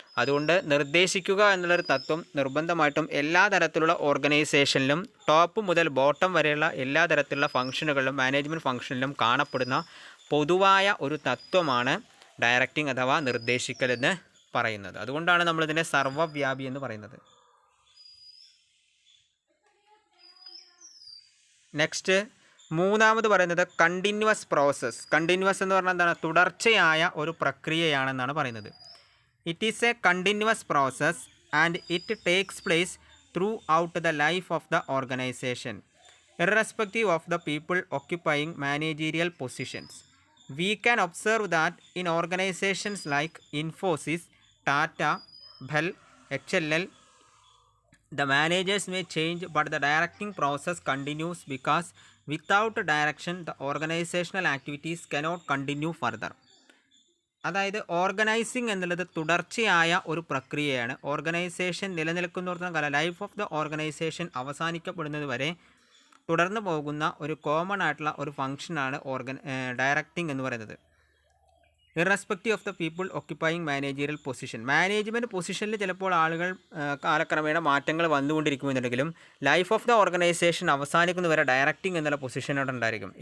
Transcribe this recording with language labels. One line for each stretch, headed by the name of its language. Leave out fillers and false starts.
Malayalam: അതുകൊണ്ട് നിർദ്ദേശിക്കുക എന്നുള്ളൊരു തത്വം നിർബന്ധമായിട്ടും എല്ലാ തരത്തിലുള്ള ഓർഗനൈസേഷനിലും ടോപ്പ് മുതൽ ബോട്ടം വരെയുള്ള എല്ലാ തരത്തിലുള്ള ഫംഗ്ഷനുകളിലും മാനേജ്മെൻറ്റ് ഫംഗ്ഷനിലും കാണപ്പെടുന്ന പൊതുവായ ഒരു തത്വമാണ് ഡയറക്റ്റിംഗ് അഥവാ നിർദ്ദേശിക്കൽ എന്ന് പറയുന്നത്. അതുകൊണ്ടാണ് നമ്മളിതിനെ സർവ്വവ്യാപി എന്ന് പറയുന്നത്. നെക്സ്റ്റ് മൂന്നാമത് പറയുന്നത് കണ്ടിന്യൂവസ് പ്രോസസ്സ്. കണ്ടിന്യൂവസ് എന്ന് പറഞ്ഞാൽ എന്താണ്? തുടർച്ചയായ ഒരു പ്രക്രിയയാണെന്നാണ് പറയുന്നത്.
English: It is a continuous process and it takes place throughout the life of the organization, irrespective of the people occupying managerial positions. We can observe that in organizations like Infosys, Tata, Bell, HLL, the managers may change but the directing process continues because without direction the organizational activities cannot continue further.
Malayalam: അതായത് organising എന്നുള്ളത് തുടർച്ചയായ ഒരു പ്രക്രിയയാണ്. Organisation നിലനിൽക്കുന്നിടത്തോളം കാലം, life of the organisation അവസാനിക്കപ്പെടുന്നത് വരെ തുടർന്ന് പോകുന്ന ഒരു കോമൺ ആയിട്ടുള്ള ഒരു ഫംഗ്ഷനാണ് ഡയറക്റ്റിംഗ് എന്ന് പറയുന്നത്.
English: Irrespective of the people occupying managerial position.
Malayalam: Management പൊസിഷനിൽ ചിലപ്പോൾ ആളുകൾ കാലക്രമേണ മാറ്റങ്ങൾ വന്നുകൊണ്ടിരിക്കുമെന്നുണ്ടെങ്കിലും life of the organisation അവസാനിക്കുന്നവരെ directing എന്നുള്ള പൊസിഷനോട് ഉണ്ടായിരിക്കും.